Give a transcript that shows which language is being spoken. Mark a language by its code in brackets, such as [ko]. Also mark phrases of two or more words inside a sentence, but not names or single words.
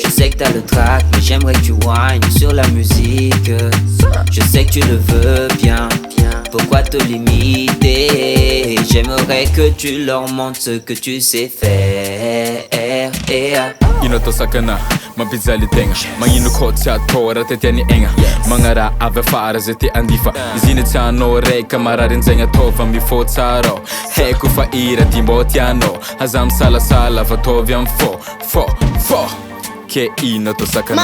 [fr] Je sais que t'as le trac, mais j'aimerais que tu whines sur la musique. Je sais que tu le veux bien, pourquoi te limiter? J'aimerais que tu leur montres ce que tu sais faire. [mg] Ino to sakana, mampijali tegna magnino koa tsy atao raha tetiany egna magna raha avy afara zay te andifa izy iny tianao ray kamarary anjaigny ataova mifô tsara haiko fa ira ty mbô tianao aza misalasala fa ataovy amy fô ke ino to sakana.